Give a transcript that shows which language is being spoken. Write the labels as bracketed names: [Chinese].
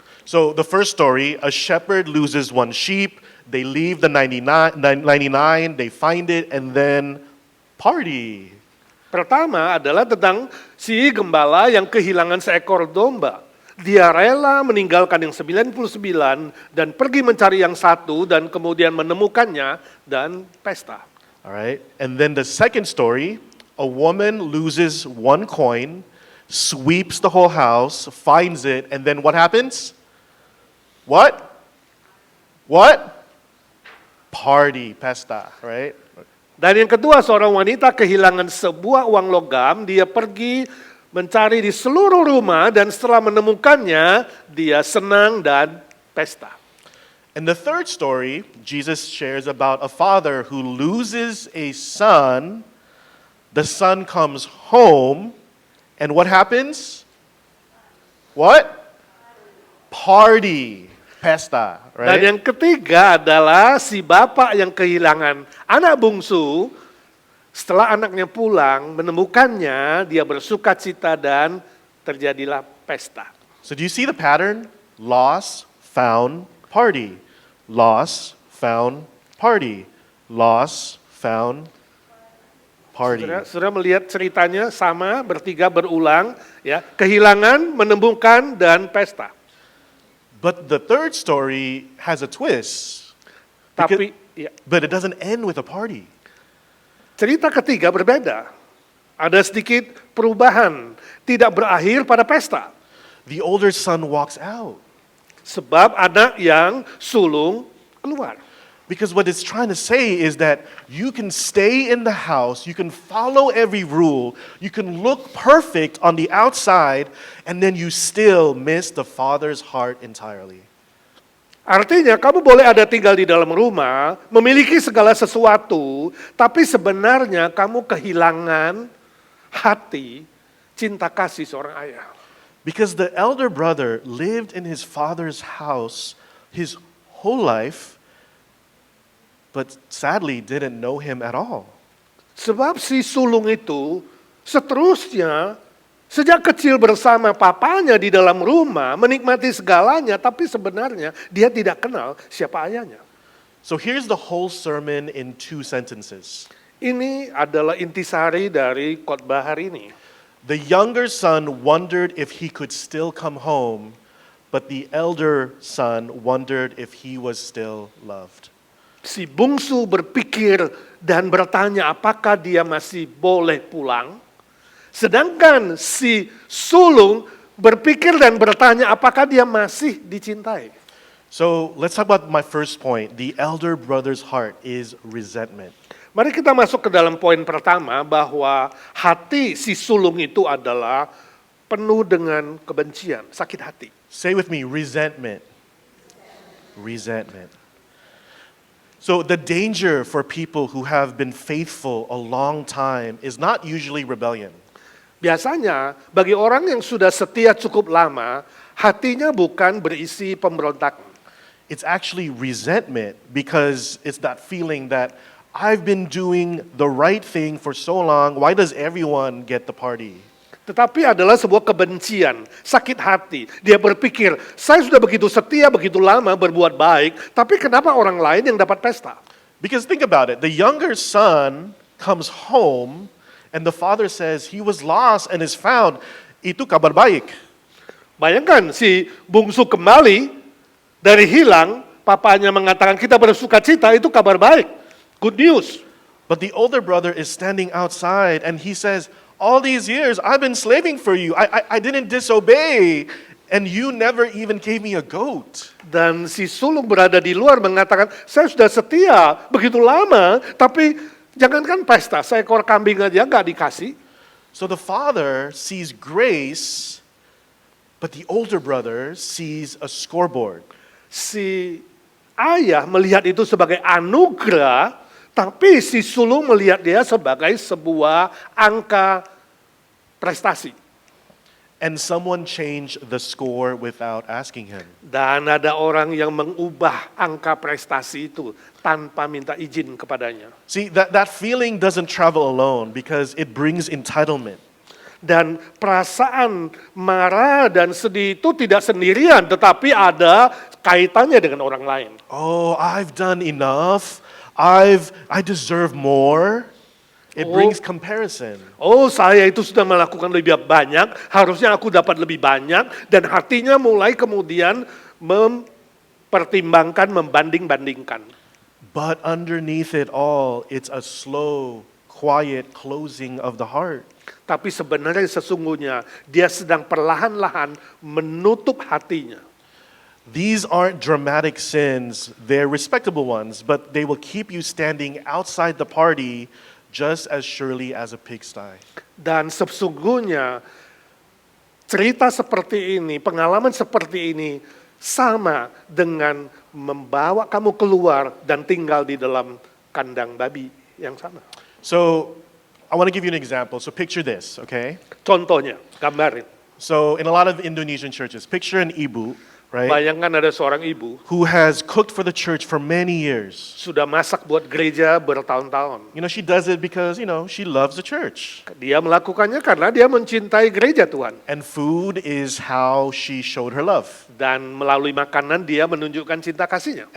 [English] So the first story, a shepherd loses 1 sheep, they leave the 99, they find it, and then party. [Indonesian] Pertama adalah tentang si gembala yang kehilangan seekor domba. Dia rela meninggalkan yang 99 dan pergi mencari yang satu dan kemudian menemukannya dan pesta. [English] All right. And then the second story, a woman loses 1 coin, sweeps the whole house, finds it, and then what happens? What? Party, [Indonesian] pesta, [English] right? [Indonesian] Dan yang kedua, seorang wanita kehilangan sebuah uang logam, dia pergi mencari di seluruh rumah dan setelah menemukannya, dia senang dan pesta. [English] And the third story, Jesus shares about a father who loses a son. The son comes home, and what happens? What? Party. [Indonesian] Pesta, Dan [English] right? [Indonesian] yang ketiga adalah si bapak yang kehilangan anak bungsu, setelah anaknya pulang, menemukannya, dia bersukacita dan terjadilah pesta. [English] So do you see the pattern? Loss, found, party. Loss, found, party. Loss, found, party. [Indonesian] Saudara melihat ceritanya sama, bertiga berulang, ya, kehilangan, menemukan, dan pesta. [English] But the third story has a twist. [Indonesian] Tapi ya, [English] But it doesn't end with a party. [Indonesian] cerita ketiga berbeda. Ada sedikit perubahan, tidak berakhir pada pesta. [English] The older son walks out. [Indonesian] Sebab anak yang sulung keluar. [English] Because what it's trying to say is that you can stay in the house, you can follow every rule, you can look perfect on the outside, and then you still miss the father's heart entirely. [Indonesian] Artinya kamu boleh ada tinggal di dalam rumah, memiliki segala sesuatu, tapi sebenarnya kamu kehilangan hati, cinta kasih seorang ayah. [English] Because the elder brother lived in his father's house his whole life, but sadly didn't know him at all. [Indonesian] Sebab si sulung itu seterusnya sejak kecil bersama papanya di dalam rumah, menikmati segalanya, tapi sebenarnya dia tidak kenal siapa ayahnya. [English] So here's the whole sermon in 2 sentences. [Indonesian] Ini adalah intisari dari khotbah hari ini. [English] The younger son wondered if he could still come home, but the elder son wondered if he was still loved. [Indonesian] Si bungsu berpikir dan bertanya apakah dia masih boleh pulang. Sedangkan si sulung berpikir dan bertanya apakah dia masih dicintai. [English] So let's talk about my first point. The elder brother's heart is resentment. [Indonesian] Mari kita masuk ke dalam poin pertama bahwa hati si sulung itu adalah penuh dengan kebencian, sakit hati. [English] Say with me, resentment. Resentment. So the danger for people who have been faithful a long time is not usually rebellion. [Indonesian] Biasanya bagi orang yang sudah setia cukup lama, hatinya bukan berisi pemberontakan. [English] It's actually resentment because it's that feeling that I've been doing the right thing for so long, why does everyone get the party? [Indonesian] Tetapi adalah sebuah kebencian, sakit hati. Dia berpikir, saya sudah begitu setia, begitu lama berbuat baik, tapi kenapa orang lain yang dapat pesta? [English] Because think about it, the younger son comes home and the father says he was lost and is found. [Indonesian] Itu kabar baik. Bayangkan si bungsu kembali dari hilang, papanya mengatakan kita bersukacita, itu kabar baik. [English] Good news. But the older brother is standing outside and he says, all these years I've been slaving for you. I didn't disobey and you never even gave me a goat. [Indonesian] Dan si sulung berada di luar mengatakan, saya sudah setia begitu lama, tapi jangankan pesta, seekor kambing aja nggak dikasih. [English] So the father sees grace, but the older brother sees a scoreboard. [Indonesian] Si ayah melihat itu sebagai anugerah, tapi si sulung melihat dia sebagai sebuah angka prestasi. [English] And someone changed the score without asking him. [Indonesian] Dan ada orang yang mengubah angka prestasi itu tanpa minta izin kepadanya. [English] See, that feeling doesn't travel alone because it brings entitlement. [Indonesian] Dan perasaan marah dan sedih itu tidak sendirian, tetapi ada kaitannya dengan orang lain. [English] Oh, I've done enough. I deserve more. It brings comparison. [Indonesian] Oh, saya itu sudah melakukan lebih banyak, harusnya aku dapat lebih banyak, dan hatinya mulai kemudian mempertimbangkan, membanding-bandingkan. [English] But underneath it all, it's a slow, quiet closing of the heart. [Indonesian] Tapi sebenarnya sesungguhnya dia sedang perlahan-lahan menutup hatinya. [English] These aren't dramatic sins, they're respectable ones, but they will keep you standing outside the party just as surely as a pigsty. [Indonesian] Dan sesungguhnya cerita seperti ini, pengalaman seperti ini sama dengan membawa kamu keluar dan tinggal di dalam kandang babi yang sama. [English] So I want to give you an example. So picture this, okay? [Indonesian] Contohnya, gambarin. [English] So in a lot of Indonesian churches, picture an ibu, right? [Indonesian] Bayangkan ada seorang ibu [English] Who has cooked for the church for many years. [Indonesian] sudah masak buat gereja bertahun-tahun. [English] You know, she does it because, you know, she loves the church. [Indonesian] Dia melakukannya karena dia mencintai gereja Tuhan. [English] And food is how she showed her love. [Indonesian] Dan melalui makanan dia menunjukkan cinta kasihnya.